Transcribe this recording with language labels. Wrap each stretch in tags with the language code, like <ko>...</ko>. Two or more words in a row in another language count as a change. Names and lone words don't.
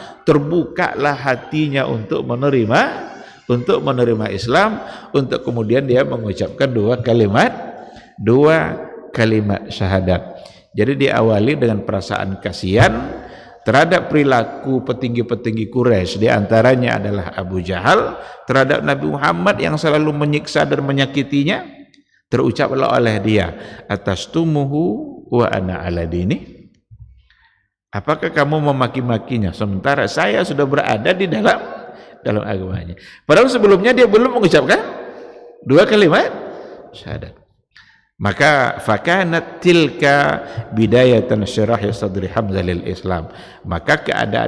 <id>Terbukalah hatinya untuk menerima Islam, untuk kemudian dia mengucapkan dua kalimat syahadat. Jadi diawali dengan perasaan kasihan terhadap perilaku petinggi-petinggi Quraisy, di antaranya adalah Abu Jahal, terhadap Nabi Muhammad yang selalu menyiksa dan menyakitinya. Terucaplah oleh dia,</id> <ar>أتشتمه وأنا على ديني.</ar> <id>Apakah kamu memaki-makinya sementara saya sudah berada di dalam agamanya? Padahal sebelumnya dia belum mengucapkan dua kalimat syahadat.</id> <ar>Maka فكانت تلك بداية شرح صدر حمزة للإسلام.</ar>